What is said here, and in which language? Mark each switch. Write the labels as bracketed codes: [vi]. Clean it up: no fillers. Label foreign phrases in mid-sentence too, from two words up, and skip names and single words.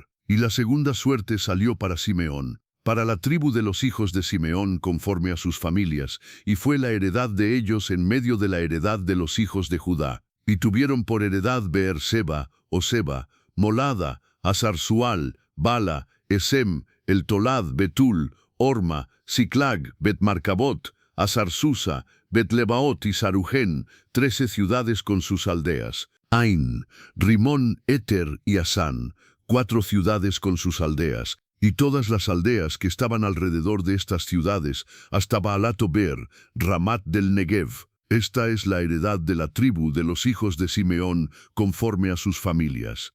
[es] Y la segunda suerte salió para Simeón, para la tribu de los hijos de Simeón conforme a sus familias, y fue la heredad de ellos en medio de la heredad de los hijos de Judá. Y tuvieron por heredad Beerseba, Oseba, Molada, Asarsual, Bala, Esem, el Tolad, Betul, Orma, Siclag, Bet-Marcabot, Asarsusa, Bet-Lebaot y Sarujén, 13 ciudades con sus aldeas. Ain, Rimón, Éter y Asán, 4 ciudades con sus aldeas, y todas las aldeas que estaban alrededor de estas ciudades, hasta Baalato-Ber, Ramat del Negev. Esta es la heredad de la tribu de los hijos de Simeón conforme a sus familias.